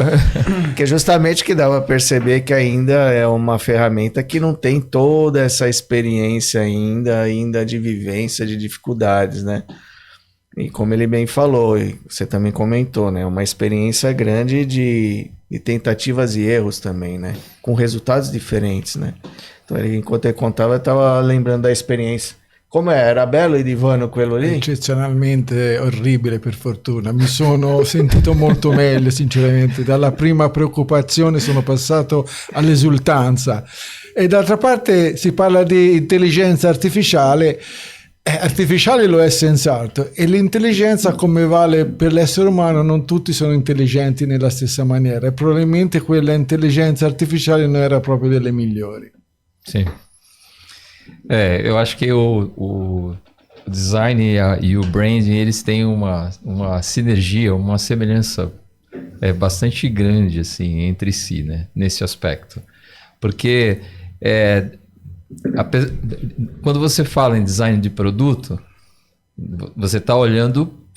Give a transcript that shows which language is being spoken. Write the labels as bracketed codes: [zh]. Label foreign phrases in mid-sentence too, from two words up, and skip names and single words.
[pt] Porque justamente que dava a perceber que ainda é uma ferramenta que não tem toda essa experiência ainda de vivência, de dificuldades, né? E como ele bem falou, e você também comentou, né? Uma experiência grande de tentativas e erros também, né? Com resultados diferentes, né? Então, enquanto ele contava, eu estava lembrando da experiência Com'è? [it] Era bello il divano quello lì? Eccezionalmente orribile, per fortuna. Mi sono sentito molto meglio, sinceramente. Dalla prima preoccupazione sono passato all'esultanza. E d'altra parte si parla di intelligenza artificiale. Artificiale lo è senz'altro. E l'intelligenza, come vale per l'essere umano, non tutti sono intelligenti nella stessa maniera. E probabilmente quella intelligenza artificiale non era proprio delle migliori. [pt] Sim. Eu acho que o design e o branding, eles têm uma sinergia, uma semelhança bastante grande assim, entre si, né, nesse aspecto. Porque quando você fala em design de produto, você está olhando...